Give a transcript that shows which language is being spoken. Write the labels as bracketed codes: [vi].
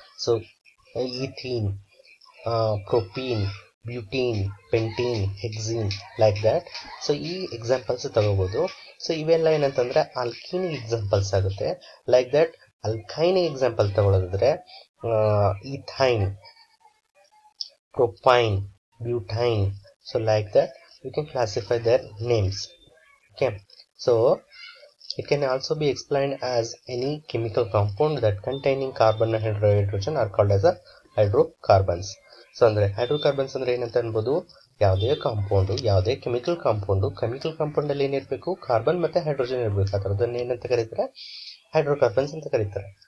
[kn] So ethene, ಪ್ರೊಪೀನ್, ಬ್ಯೂಟೀನ್, pentene, ಹೆಕ್ಸೀನ್, [en] Like that. [kn] So ಈ examples ತಗೋಬಹುದು. So ಇವೆಲ್ಲ ಏನಂತಂದ್ರೆ ಆಲ್ಕೀನಿಗೆ ಎಕ್ಸಾಂಪಲ್ಸ್ ಆಗುತ್ತೆ. [en] like that [kn] ಅಲ್ಕೈನಿಗೆ example ತಗೊಳ್ಳೋದಾದ್ರೆ ethyne, propine, butane. [en] So like that we can classify their names. Okay, so it can also be explained as any chemical compound that containing carbon and hydrogen are called as a hydrocarbons. [kn] So ಅಂದ್ರೆ hydrocarbons ಅಂದ್ರೆ ಏನಂತ ಅನ್ಬೋದು? ಯಾವುದೇ compound, ಯಾವುದೇ chemical compound ಅಲ್ಲಿ ಏನಿರಬೇಕು? Carbon ಮತ್ತೆ hydrogen ಇರಬೇಕು. ಆ ಥರದನ್ನ ಏನಂತ ಕರೀತಾರೆ? ಹೈಡ್ರೋಕಾರ್ಬನ್ಸ್ ಅಂತ ಕರೀತಾರೆ.